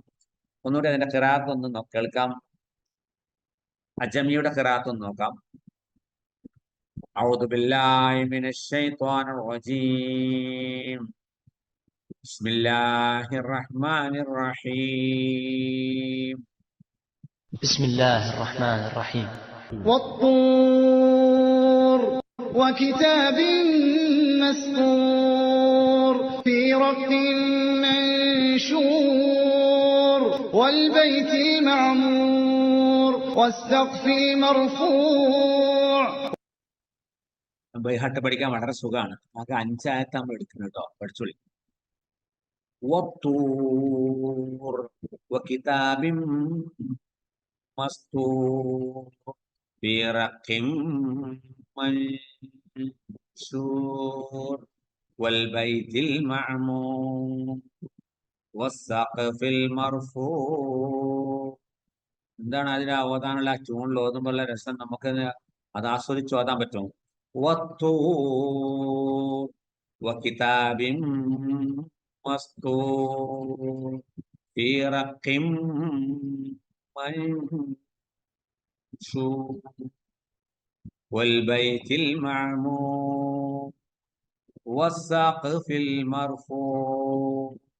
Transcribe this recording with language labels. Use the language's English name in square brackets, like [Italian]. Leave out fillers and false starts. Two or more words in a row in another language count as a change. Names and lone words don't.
[Malayalam] ഒന്നുകൂടി അതിന്റെ ഖിറാഅത്ത് ഒന്ന് കേൾക്കാം. അജമിയുടെ ഖിറാഅത്ത് ഒന്ന് നോക്കാം. [Arabic] أعوذ بالله من الشيطان الرجيم. بسم الله الرحمن الرحيم. بسم الله الرحمن الرحيم. والطور وكتاب مسطور في رق منشور والبيت المعمور والسقف المرفوع. [Malayalam] ബൈഹാട്ട് പഠിക്കാൻ വളരെ സുഖമാണ്. ആകെ 5 ആയത്ത് നമ്മൾ എടുക്കുന്നത് കേട്ടോ, പഠിച്ചോളി. [Arabic] والطور وكتاب مسطور. في رق منشور والبيت المعمور والسقف المرفوع. [Malayalam] എന്താണ് അതിന് ഓതാനുള്ള ട്യൂണിൽ ഓതുമ്പോഴുള്ള രസം നമുക്ക് അത് ആസ്വദിച്ച് ഓതാൻ പറ്റും. [Arabic] والطور وكتاب مسطور في رق منشور والبيت المعمور والسقف المرفوع.